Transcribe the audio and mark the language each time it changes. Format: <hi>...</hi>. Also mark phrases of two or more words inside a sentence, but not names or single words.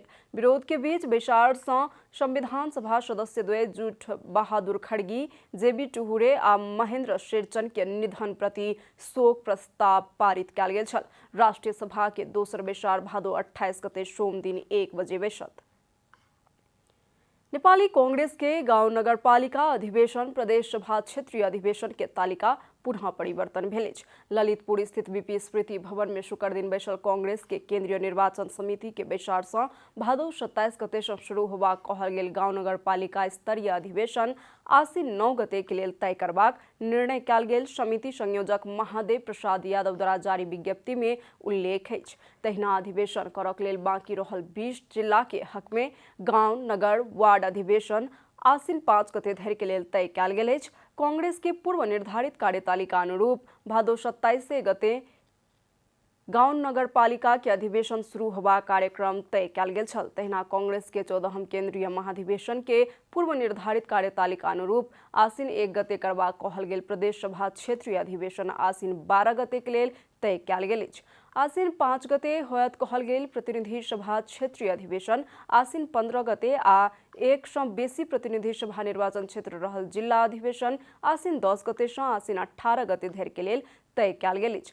<mai>विरोध के बीच बैसार सँ संविधान सभा सदस्य द्वय जुठ बहादुर खड़गी, जेबी टुहुरे आ महेंद्र शेरचन के निधन प्रति शोक प्रस्ताव पारित कयल गेल छल। राष्ट्रीय सभा के दोसर बैसार भादो 28 गते सोम दिन 1 बजे बैसत। नेपाली कांग्रेस के गाउँ नगरपालिका अधिवेशन प्रदेश सभा क्षेत्रीय अधिवेशन के तालिका पुनः परिवर्तन भेल अछि। ललितपुर स्थित बीपी स्मृति भवन में शुक्र दिन बैसल कांग्रेस के केंद्रीय निर्वाचन समिति के बैसार सँ भादो 27 गते सँ शुरू होबाक कहल गेल गाउँ नगरपालिका स्तरीय अधिवेशन आसिन 9 गते के लेल तय करबाक निर्णय कयल गेल। समिति संयोजक महादेव प्रसाद यादव द्वारा जारी विज्ञप्ति में उल्लेख अछि। तहिना अधिवेशन करक लेल बाँकी रहल 20 जिला के हक में गाँव, नगर, वार्ड अधिवेशन आसिन 5 गते धरि के लेल तय कयल गेल अछि। कांग्रेस के पूर्व निर्धारित कार्यतालिका अनुरूप भादो 27 गते गाउँ नगरपालिका के अधिवेशन शुरू होबा कार्यक्रम तय कयल गेल छल। तहिना कांग्रेस के 14हम केंद्रीय महाधिवेशन के पूर्व निर्धारित कार्यतालिका अनुरूप आसीन 1 गते करबा कहल गेल प्रदेश सभा क्षेत्रीय अधिवेशन आसीन 12 गते के लेल तय कयल गेल अछि। आसीन 5 गते होयत कहल गेल प्रतिनिधि सभा क्षेत्रीय अधिवेशन आसीन 15 गते आ 1 सँ बेसी प्रतिनिधि सभा निर्वाचन क्षेत्र रहल जिला अधिवेशन आसीन 10 गते सँ आसीन 18 गते धरि के लेल तय कयल गेल अछि।</mai>